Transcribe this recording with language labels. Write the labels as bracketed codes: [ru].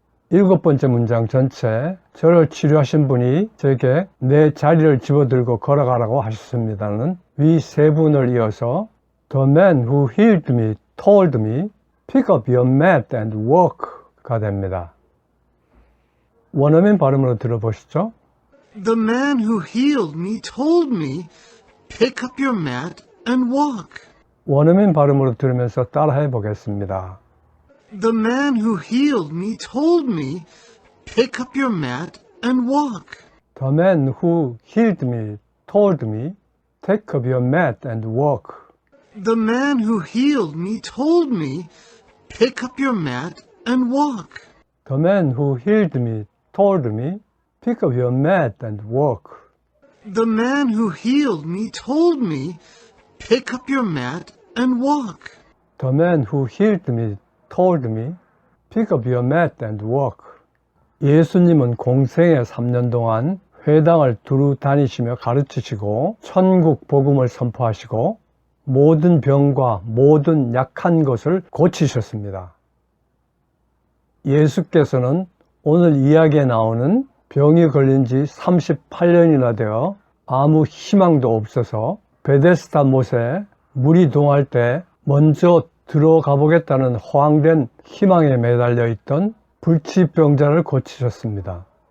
[ko] 일곱 번째 문장 전체, 저를 치료하신 분이 제게 내 자리를 집어들고 걸어가라고 하셨습니다는 위 세 분을 이어서 [en] The man who healed me told me, pick up your mat and walk [ko] 가 됩니다. 원어민 발음으로 들어보시죠. [en] The man who healed me told me, pick up your mat and walk. [ko] 원어민 발음으로 들으면서 따라해 보겠습니다. [en] The man who healed me told me, pick up your mat and walk. The man who healed me told me, take up your mat and walk. The man who healed me told me, pick up your mat and walk. The man who healed me told me, pick up your mat and walk. The man who healed me told me, pick up your mat and walk. The man who healed me told me, pick up your mat and walk. [ko] 예수님은 공생애 3년 동안 회당을 두루 다니시며 가르치시고 천국 복음을 선포하시고 모든 병과 모든 약한 것을 고치셨습니다. 예수께서는 오늘 이야기에 나오는 병이 걸린 지 38년이나 되어 아무 희망도 없어서 베데스다 못에 물이 동할 때 먼저 들어가 보겠다는 허황된 희망에 매달려 있던 불치병자를 고치셨습니다.